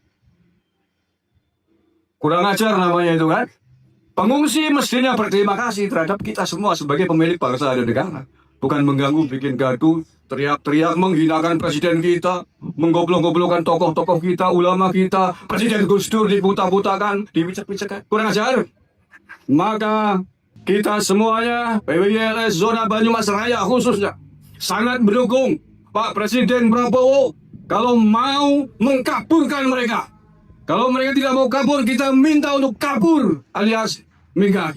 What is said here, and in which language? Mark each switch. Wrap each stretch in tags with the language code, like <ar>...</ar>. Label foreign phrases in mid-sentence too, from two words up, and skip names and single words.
<id>Kurang ajar namanya itu kan. Pengungsi mestinya berterima kasih terhadap kita semua sebagai pemilik bangsa dan negara. Bukan mengganggu, bikin gaduh, teriak-teriak, menghinakan presiden kita, menggoblok-goblokkan tokoh-tokoh kita, ulama kita, Presiden Gus Dur dibuta-butakan, dipicak-picakkan. Kurang ajar. Maka kita semuanya, PWI-LS Zona Banyumas Raya khususnya, sangat mendukung Pak Presiden Prabowo kalau mau mengkaburkan mereka. Kalau mereka tidak mau kabur, kita minta untuk kabur alias minggat.</id>